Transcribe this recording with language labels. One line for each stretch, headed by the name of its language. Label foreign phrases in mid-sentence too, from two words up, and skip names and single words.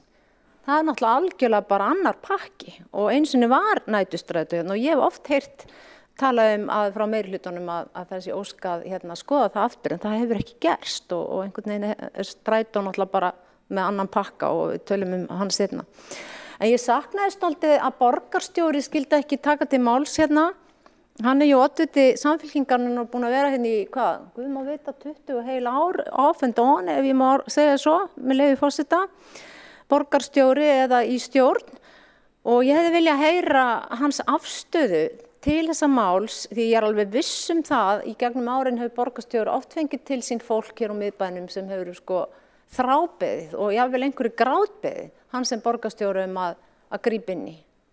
Icelandic: Það er náttúrulega algjörlega bara annar pakki og einu sinni var nætustræti og ég hef oft heyrt talað að frá meirihlutunum að þessi óskað skoða það aftur en það hefur ekki gerst og einhvern veginn er strætó náttúrulega bara með annan pakka og við tölum hann seinna. En ég saknaði stoltið að borgarstjóri skildi ekki taka til máls Hann er oddviti Samfylkingarinnar og búinn að vera í, Guð má vita 20 heil ár
English: off and on,
Icelandic: ef ég má segja svo, með leyfi forseta, borgarstjóri eða í stjórn og ég hefði viljað heyra hans afstöðu til þessa máls því ég er alveg viss það í gegnum árin hefur borgarstjóri oft fengið til sín fólk hér á miðbænum sem hefur þrábeðið og jafnvel einhverju grátbeðið hann sem borgarstjóri að grípa inn í.